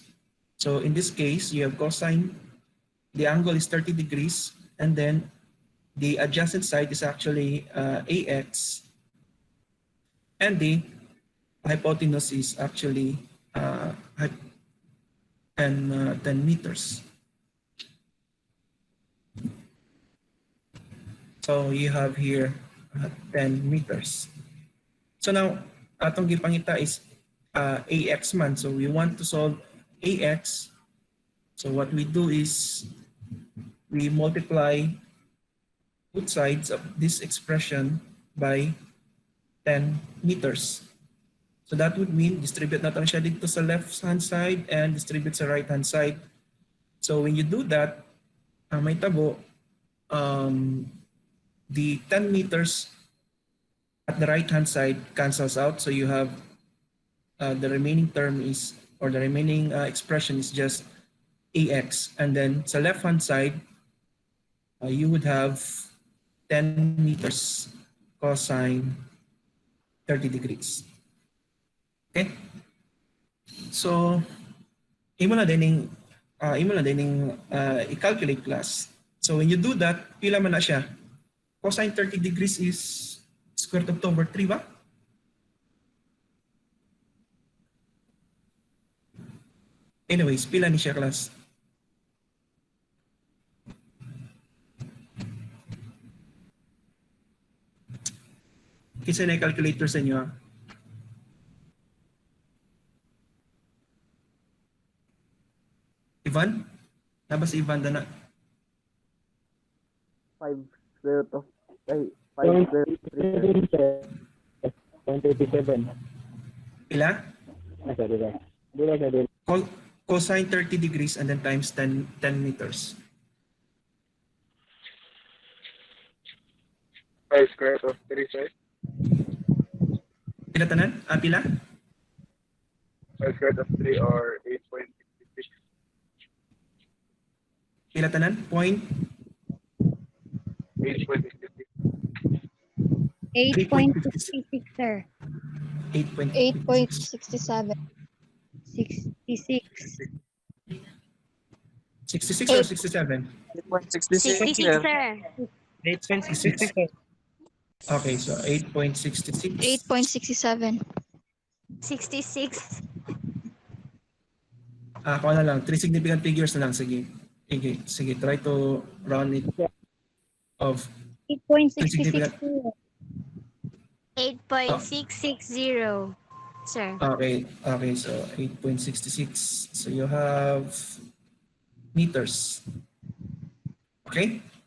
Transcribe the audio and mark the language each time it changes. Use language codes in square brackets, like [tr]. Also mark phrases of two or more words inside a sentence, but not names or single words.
[en] So in this case, you have cosine, the angle is 30 degrees, and then the adjacent side is actually AX, and the hypotenuse is actually 10 meters. So you have here 10 meters. So now, [hil] atong gipangita is AX man. [en] So we want to solve AX. So what we do is we multiply both sides of this expression by 10 meters. So that would mean distribute [tl] natin siya dito [en] sa left hand side and distribute sa right hand side. So when you do that, [hil] ang may tabo, [en] the 10 meters at the right-hand side cancels out. So you have the remaining term is, or the remaining expression is just AX. And then sa left-hand side, you would have 10 meters cosine 30 degrees. Okay? So, [hil] imo na dining i-calculate class. [en] So when you do that, [hil] pila man na siya? [en] Cosine 30 degrees is square root of 2 over 3 ba? [hil] Anyways, pila ni siya class? Kinsa na calculator sa inyo? Ivan? Nabas si Ivan na? [en] 5 square root of 5 square root of 3. 0.37. [hil] Pila? [en] Sorry. Cosine 30 degrees and then times 10 meters. 5 square root of 3, sir. [hil] Pila tanan? Pila? [en] 5 square root of 3 or 8.66. [hil] Pila tanan? Point? [en] 8.66. 8.66, sir. 8.67. 66. 66 or 67? 8.66, 66, sir. sir. 8.66. Okay, so 8.66. 8.67. 66. [hil] Ako na lang. 3 [en] significant figures [hil] na lang. Sige. Sige. [en] Try to round it of 3 significant. 8.660. Sir. Okay. So 8.66. So you have meters. Okay?